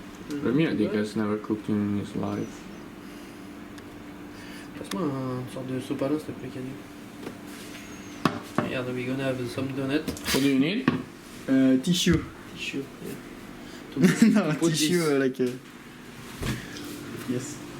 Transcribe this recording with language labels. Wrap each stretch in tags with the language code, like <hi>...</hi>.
<en>Remi, I think has never cooked in his life.</en> <fr>Passe-moi une sorte de sopalin s'il te plaît, Canu. Regarde,</fr> <en>we're gonna have some donut. What do you need? Tissue. Tissue.</en> <fr>Non,</fr> <en>tissue, like. Yes.</en>